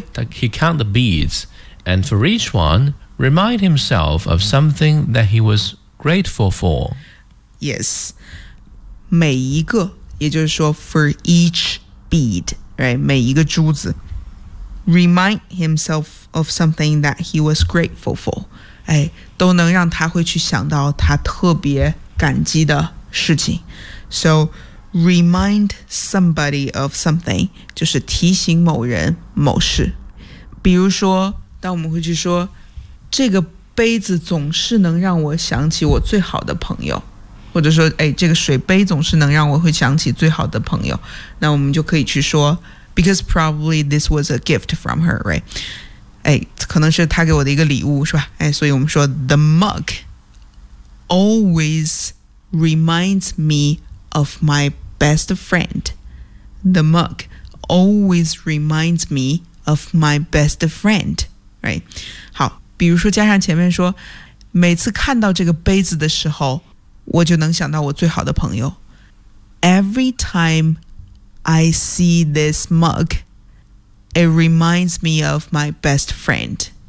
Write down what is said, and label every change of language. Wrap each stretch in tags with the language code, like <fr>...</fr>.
<en>吧、啊、对， he count the beads and for each oneRemind himself of something that he was grateful for.</en> <zh>Yes. 每一个，也就是说</zh> <en>for each bead, right?</en> <zh>每一个珠子。</zh> <en>Remind himself of something that he was grateful for.</en> <zh>哎，都能让他会去想到他特别感激的事情。 So,</zh> <en>remind somebody of something,</en> <zh>就是提醒某人某事。比如说，当我们会去说这个杯子总是能让我想起我最好的朋友，或者说、哎、这个水杯总是能让我会想起最好的朋友，那我们就可以去说</zh> <en>because probably this was a gift from her, right?、</en> <zh>哎、可能是她给我的一个礼物是吧、哎、所以我们说</zh> <en>the mug always reminds me of my best friend. The mug always reminds me of my best friend, right?</en> <zh>好，比如说加上前面说每次看到这个杯子的时候我就能想到我最好的朋友。</zh> <en>Every time I see this mug, it reminds me of my best friend.</en>